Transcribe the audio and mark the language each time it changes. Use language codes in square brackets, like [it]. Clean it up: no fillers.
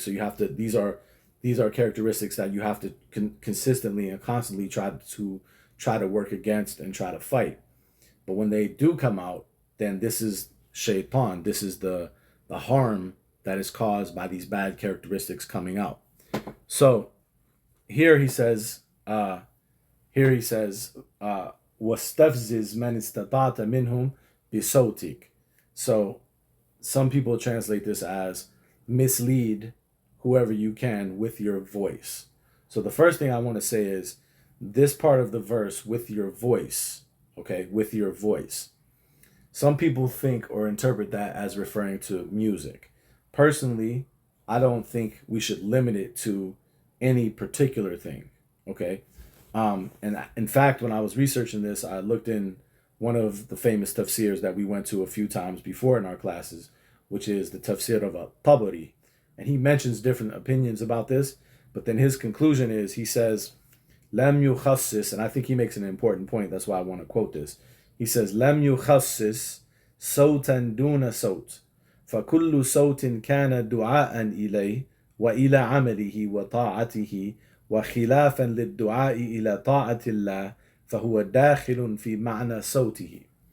[en] So you have to these are characteristics that you have to consistently and constantly try to work against and try to fight. But when they do come out, then this is Shaytan. This is the harm that is caused by these bad characteristics coming out. So here he says, [ar] وَاسْتَفْزِزْ مَنِ اسْتَطَعْتَ مِنْهُمْ بِصَوْتِكَ. [en] So some people translate this as mislead whoever you can with your voice. So the first thing I want to say is this part of the verse, with your voice, okay, with your voice. Some people think or interpret that as referring to music. Personally, I don't think we should limit it to any particular thing, okay? And in fact, when I was researching this, I looked in one of the famous tafsirs that we went to a few times before in our classes, which is the tafsir of Tabari. And he mentions different opinions about this, but then his conclusion is, he says, Lam yukhassis, and I think he makes an important point, that's why I want to quote this. He says, [ar] Lam yukhassis sawtan duna sawt, فَكُلُّ صَوْتٍ كَانَ دُعَاءً إِلَيْهِ وَإِلَى عَمَلِهِ وَطَاعَتِهِ وَخِلَافًا لِلدُّعَاءِ إِلَى طَاعَةِ اللَّهِ فَهُوَ دَاخِلٌ فِي مَعْنَى صَوْتِهِ.